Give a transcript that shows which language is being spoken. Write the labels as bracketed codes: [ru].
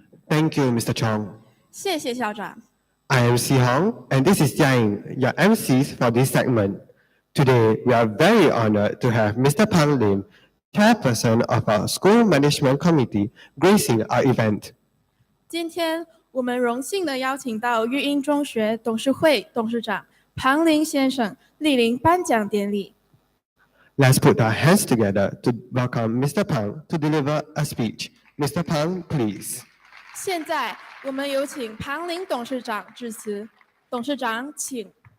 [en] Thank you, Mr. Chong. [zh] 谢谢校长。 [en] I am Si Hong, and this is Jiang, your MCs for this segment. Today, we are very honored to have Mr. Pang Lim, Chairperson of our School Management Committee, gracing our event. [zh] 今天我们荣幸地邀请到育英中学董事会董事长庞林先生莅临颁奖典礼。 [en] Let's put our hands together to welcome Mr. Pang to deliver a speech. Mr. Pang, please. [zh] 现在我们有请庞林董事长致辞。董事长，请。